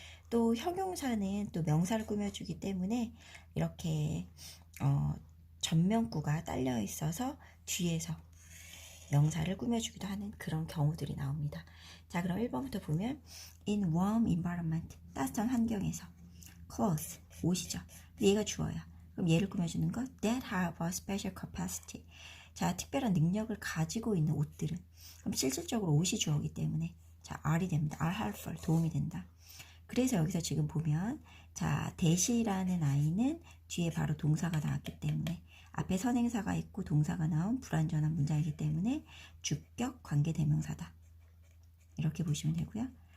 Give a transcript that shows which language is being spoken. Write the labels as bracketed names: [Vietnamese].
[Korean] 또 형용사는 또 명사를 꾸며주기 때문에 이렇게 전명구가 딸려 있어서 뒤에서 명사를 꾸며주기도 하는 그런 경우들이 나옵니다. 자, 그럼 1번부터 보면 [English] in warm environment, [Korean] 따뜻한 환경에서 clothes, 옷이죠. 얘가 주어요. 그럼 얘를 꾸며주는 거 [English] that have a special capacity. [Korean] 자, 특별한 능력을 가지고 있는 옷들은 그럼 실질적으로 옷이 주어이기 때문에 자, R이 됩니다. [English] are helpful, [Korean] 도움이 된다. 그래서 여기서 지금 보면 자, 대시라는 아이는 뒤에 바로 동사가 나왔기 때문에 앞에 선행사가 있고 동사가 나온 불완전한 문장이기 때문에 주격 관계대명사다. 이렇게 보시면 되고요.